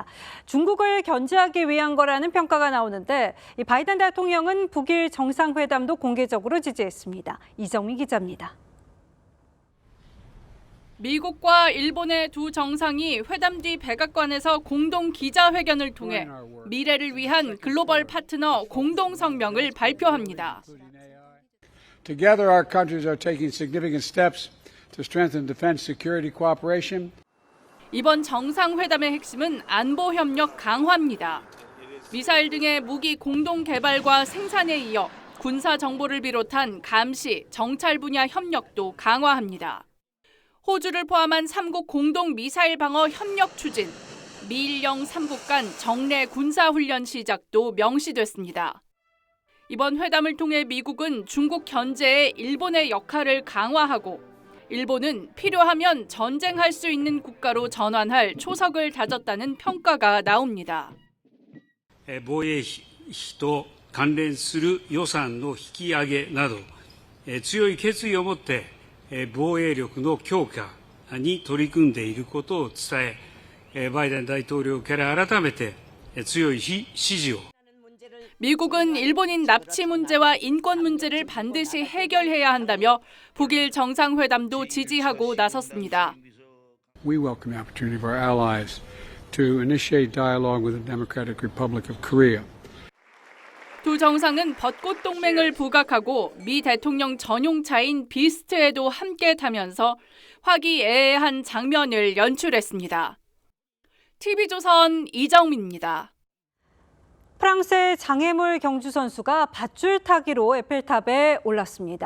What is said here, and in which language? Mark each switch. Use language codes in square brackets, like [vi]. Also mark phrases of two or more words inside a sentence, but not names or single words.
[ko] 중국을 견제하기 위한 거라는 평가가 나오는데 이 바이든 대통령은 북일 정상회담도 공개적으로 지지했습니다. 이정미 기자입니다. 미국과 일본의 두 정상이 회담 뒤 백악관에서 공동 기자회견을 통해 미래를 위한 글로벌 파트너 공동 성명을 발표합니다. [en] Together, our countries are taking significant steps to strengthen defense security cooperation. [ko] 이번 정상회담의 핵심은 안보 협력 강화입니다. 미사일 등의 무기 공동 개발과 생산에 이어 군사 정보를 비롯한 감시, 정찰 분야 협력도 강화합니다. 호주를 포함한 3국 공동 미사일 방어 협력 추진, 미일령 3국 간 정례 군사훈련 시작도 명시됐습니다. 이번 회담을 통해 미국은 중국 견제에 일본의 역할을 강화하고 일본은 필요하면 전쟁할 수 있는 국가로 전환할 초석을 다졌다는 평가가 나옵니다. [ja] 防衛費と関連する予算の引き上げなど強い決意を持って防衛力の強化に取り組んでいることを伝えバイデン大統領から改めて強い支持を [ko] 미국은 일본인 납치 문제와 인권 문제를 반드시 해결해야 한다며 북일 정상회담도 지지하고 나섰습니다. [en] We welcome the opportunity of our allies to initiate dialogue with the Democratic Republic of Korea. [ko] 두 정상은 벚꽃 동맹을 부각하고 미 대통령 전용차인 비스트에도 함께 타면서 화기애애한 장면을 연출했습니다. TV조선 이정민입니다. 프랑스의 장애물 경주 선수가 밧줄 타기로 에펠탑에 올랐습니다.